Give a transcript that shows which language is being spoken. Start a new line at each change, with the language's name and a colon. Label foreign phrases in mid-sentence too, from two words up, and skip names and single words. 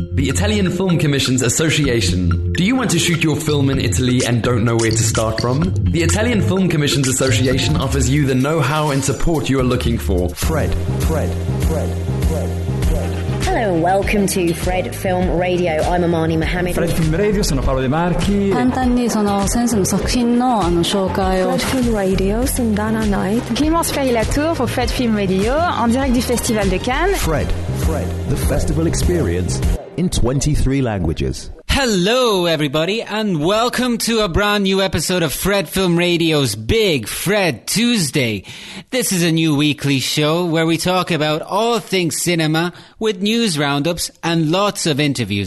English: The Italian Film Commissions Association. Do you want to shoot your film in Italy and don't know where to start from? The Italian Film Commissions Association offers you the know-how and support you are looking for. Fred. Hello and welcome to Fred Film Radio. I'm Amani Mohammed.
Italian: Fred Film Radio, sono Paolo De Marchi.
Japanese: 簡単にその先生の作品の紹介を
Italian: Fred Film Radio, sono Dana Knight.
French: Clémence Ferry-Latour pour Fred Film Radio, en direct du Festival de Cannes.
English: Fred, the festival experience in 23 languages. Hello, everybody, and welcome to a brand new episode of Fred Film Radio's Big Fred Tuesday. This is a new weekly show where we talk about all things cinema with news roundups and lots of interviews.